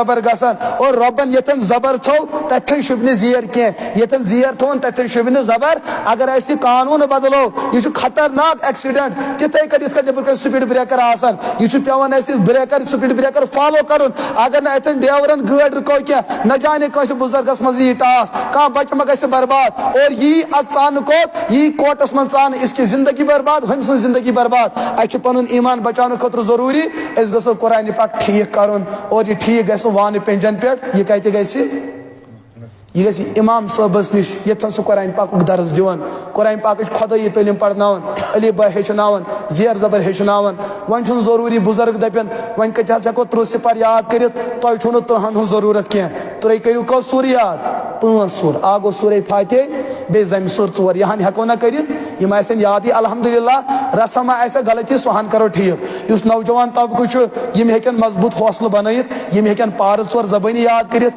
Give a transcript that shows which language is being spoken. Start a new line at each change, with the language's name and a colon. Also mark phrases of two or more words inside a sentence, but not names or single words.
Kashmiri: گژھان اور رۄبن ییٚتٮ۪ن زبر تھو تتٮ۪ن شوٗبہِ نہٕ زیر کینٛہہ ییٚتٮ۪ن زیر تھوٚوُن تتٮ۪ن شوٗبہِ نہٕ زبر اگر أسۍ یہِ قانوٗن بدلو یہِ چھُ خطرناک ایکسیڈنٹ تِتھے کٔنۍ یِتھ کٔنۍ نیٚبرٕ کٔنۍ
English: speed breaker
Kashmiri: آسان یہِ چھُ پیٚوان اَسہِ
English: breaker speed breaker follow
Kashmiri: کرُن اگر نہٕ اتٮ۪ن ڈرایورن گٲڑۍ رُکٲو کینٛہہ
Urdu: نہ جانے
Kashmiri: کٲنٛسہِ بُزرگس منٛز یی ٹاس کانٛہہ بچہٕ ما گژھِ برباد اور یی از ژانہٕ کوٚت یی کوٹس منٛز ژانہٕ
Urdu: اس کی زندگی برباد
Kashmiri: ہُمہِ سٕنٛز زندگی برباد اَسہِ چھُ پنُن ایٖمان بچاونہٕ خٲطرٕ ضروٗری أسۍ گژھو قرآنہِ پاک ٹھیٖک کرُن اور یہِ ٹھیٖک گژھِ وانہٕ پینجن پٮ۪ٹھ یہِ کتہِ گژھِ یہ گژھِ امام صٲبس نش ییٚتٮ۪ن سُہ قرآن پاکُک درس دِوان قرآن پاکٕچ خۄدٲیی تعلیٖم پرناوان علی بہ ہیٚچھناوان زیر زبر ہیٚچھناوان وۄنۍ چھُنہٕ ضروٗری بُزرگ دپن وۄنۍ کتہِ حظ ہٮ۪کو 30 سِپر یاد کٔرِتھ تۄہہِ چھُو نہٕ تٕرٛہن ہٕنٛز ضروٗرت کینٛہہ تُہۍ کٔرِو کٔژ سوٗر یاد 5 سوٗر اکھ گوٚو سورے فاتحہ بیٚیہِ زمہِ سوٗر 4 یِہن ہٮ۪کو نا کٔرِتھ یِم آسن یادٕے الحمدللہ رسم آسہِ غلطی سُہ ہن کرو ٹھیٖک یُس نوجوان طبقہٕ چھُ یِم ہیٚکن مضبوٗط حوصلہٕ بنٲیِتھ یِم ہیٚکن پارٕ 4 زبٲنی یاد کٔرِتھ